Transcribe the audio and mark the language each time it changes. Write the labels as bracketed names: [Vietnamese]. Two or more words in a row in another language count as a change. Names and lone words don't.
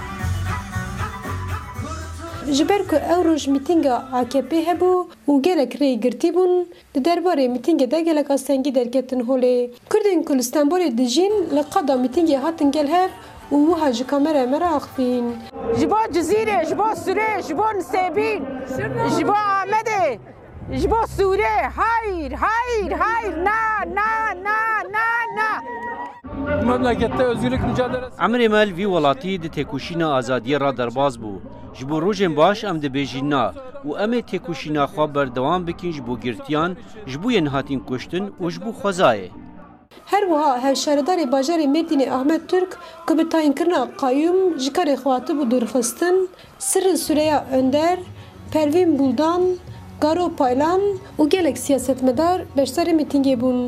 [Kurdish] Ji ber ku ew roj mîtînga AKP hebû û gelek rê girtî bûn, di derbarê mîtîngê de gelek astengî derketin holê. Kurdên ku li Stenbolê dijîn li qada mîtîngê hatin gel hev û wiha ji kameraya me re axivîn. Ji bo Cizîrê, ji bo Sûrê, ji bo Nisêbîn, ji bo Amedê, ji bo Sûrê, [Turkish] hayır, hayır, hayır, na. Memlekette özgürlük mücadelesi. [Kurdish] Emrê me vî welatî di têkoşîna azadiyê ra derbas bû. Ji bo rojên baş em dibêjin na û em ê têkoşîna xwe berdewam bikin ji bo girtiyan, ji bo yên hatin kuştin û ji bo xwezayê. Her wiha hevşaredarê bajarê Mêrdînê Ahmet Türk ku bi tayinkirina Qayyum ji karê xwe hatibû dûrxistin, Sirrin Süreyya Önder, Pervîn Buldan, Garo Paylan û gelek siyasetmedar beşdarê mîtîngê bûn.